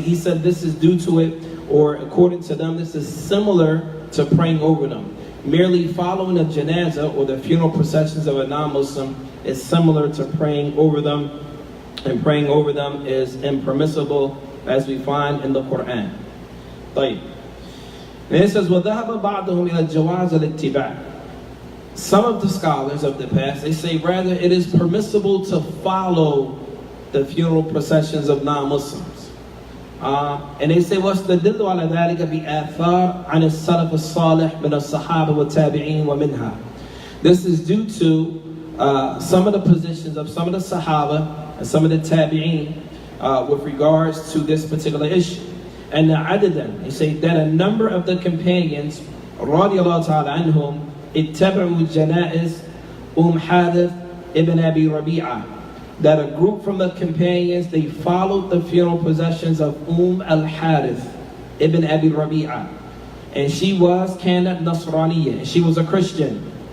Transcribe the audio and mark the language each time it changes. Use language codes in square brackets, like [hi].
[en] He said this is due to it, or according to them, this is similar to praying over them. Merely following the janazah or the funeral processions of a non-Muslim is similar to praying over them, and praying over them is impermissible, as we find in the Quran. [ar] طيب. [en] And it says, [ar] وَذَهَبَ بَعْضُهُمْ إِلَى الْجَوَازِ الْاتِّبَاعِ. [en] Some of the scholars of the past, they say rather it is permissible to follow the funeral processions of non-Muslims. And they say, [ar] وَاسْتَدِلُّ عَلَى ذَلِكَ بِآثَارٍ عَنِ السَّلَفِ الصَّالِحِ مِنَ الصَّحَابَةِ وَالتَّابِعِينَ وَمِنْهَا. [en] This is due to some of the positions of some of the Sahaba and some of the Tabi'een with regards to this particular issue. and عددا, they say that a number of the companions [ar] رضي الله تعالى عنهم اتبعوا جنائز [en] حارث ibn Abi Rabi'ah, that a group from the companions, they followed the funeral processions of al-Harith ibn Abi Rabi'ah, and she was [ar] كانت نصرانية, [en] and she was a Christian.